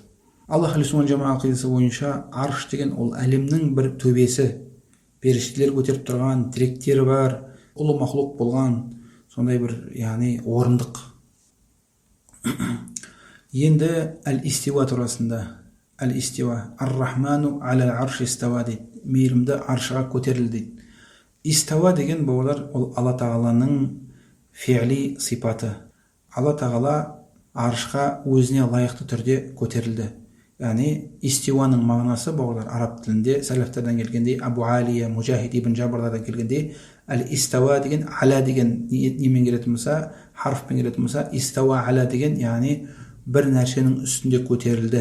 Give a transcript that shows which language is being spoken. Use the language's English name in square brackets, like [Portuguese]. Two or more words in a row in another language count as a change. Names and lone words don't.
[Kazakh] Аллах Жама ақидасы бойынша арш деген ол әлемнің бір төбесі, періштелер көтеріп тұрған, тіректері бар, ұлы мақлұқ болған сондай бір яғни орындық. Енді әл-истива турасында, [Arabic] الاستواء الرحمن على العرش استوى [Kazakh] дейді. Мейірімді аршыға көтерілді дейді. Истава деген бауырлар ол Алла Тағаланың фи'ли сипаты. Алла Тағала аршыға өзіне лайықты түрде көтерілді. Яғни истиваның мағынасы бауырлар араб тілінде сәләфтерден келгенде, Абу Алия, Мужахид ибн Жабрдан келгенде, әл-истава деген аля деген немен келетін болса, харфпен келетін болса, [Arabic] استوى على [Kazakh] деген яғни бір нәрсенің үстінде көтерілді.